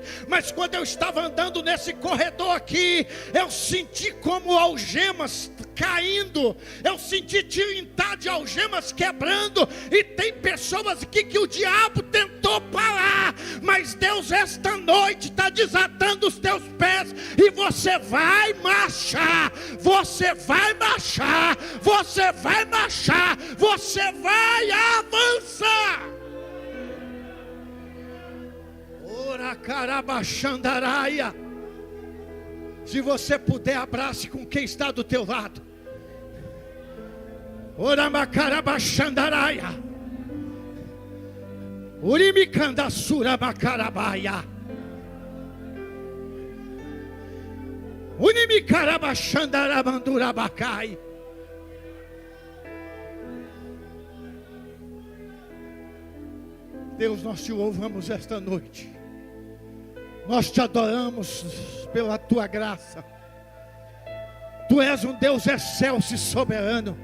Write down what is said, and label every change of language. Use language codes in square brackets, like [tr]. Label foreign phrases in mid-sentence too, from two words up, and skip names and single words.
[pt] Mas quando eu estava andando nesse corredor aqui, eu senti como algemas caindo, eu senti tilintar de algemas quebrando, e tem pessoas aqui que o diabo tentou parar, mas Deus esta noite está desatando os teus pés, e você vai marchar, você vai marchar, você vai marchar, você vai avançar. Ora carabachandaraia. Se você puder, abrace com quem está do teu lado. Ora macarabachandaraia. Urimicandasura macarabaia. Unimicarabachandarabandurabacai. Deus, nós te louvamos esta noite. Nós te adoramos pela tua graça. Tu és um Deus excelso e soberano.